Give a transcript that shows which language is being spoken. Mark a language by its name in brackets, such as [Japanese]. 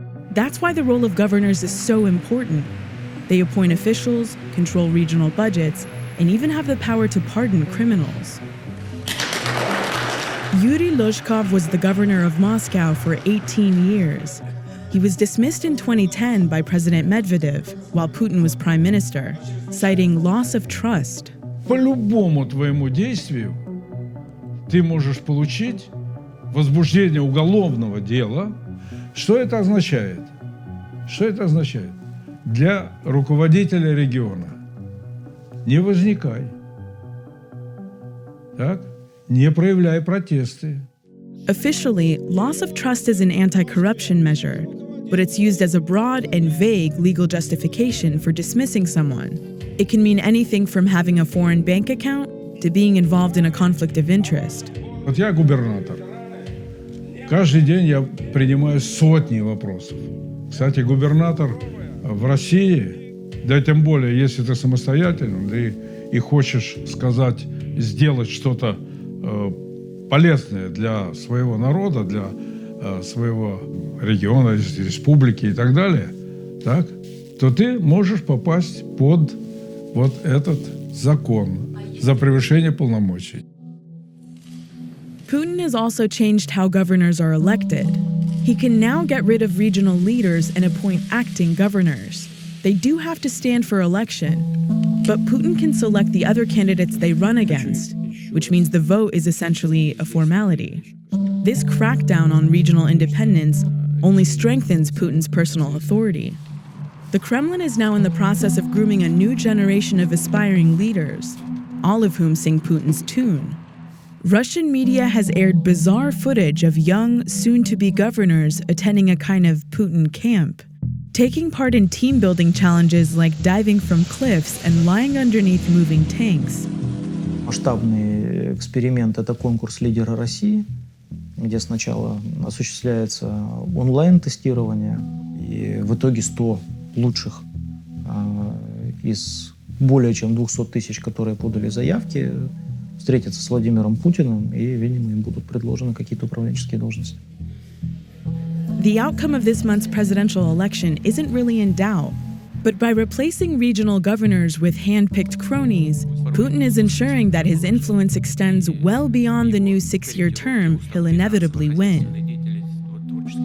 [English] That's why the role of governors is so important. They appoint officials, control regional budgets, and even have the power to pardon criminals. Yuri Lozhkov was the governor of Moscow for 18 years. He was dismissed in 2010 by President Medvedev while Putin was prime minister, citing loss of trust. [Russian] По любому твоему действию ты можешь получить возбуждение уголовного дела. Что это означает? Что это означает? Для руководителя региона. Не возникай. Так? Не проявляй протесты. [English] Officially, loss of trust is an anti-corruption measure, but it's used as a broad and vague legal justification for dismissing someone. It can mean anything from having a foreign bank account to being involved in a conflict of interest. [Russian] Вот я губернатор. Каждый день я принимаю сотни вопросов. Кстати, губернатор в России, да тем более, если ты самостоятельный, ты и хочешь сказать, сделать что-то полезное для своего народа, для своего региона, республики и так далее, так, то ты можешь попасть под вот этот закон за превышение полномочий. [English] Putin has also changed how governors are elected. He can now get rid of regional leaders and appoint acting governors. They do have to stand for election, but Putin can select the other candidates they run against, which means the vote is essentially a formality. This crackdown on regional independence only strengthens Putin's personal authority. The Kremlin is now in the process of grooming a new generation of aspiring leaders, all of whom sing Putin's tune. Russian media has aired bizarre footage of young, soon-to-be governors attending a kind of Putin camp, taking part in team-building challenges like diving from cliffs and lying underneath moving tanks. [Russian] Масштабный эксперимент – это конкурс лидера России, где сначала осуществляется онлайн-тестирование, и в итоге 100 лучших из более чем 200 тысяч, которые подали заявки, встретятся с Владимиром Путиным, и, видимо, им будут предложены какие-то управленческие должности. [English] The outcome of this month's presidential election isn't really in doubt, but by replacing regional governors with hand-picked cronies, Putin is ensuring that his influence extends well beyond the new 6-year term he'll inevitably win.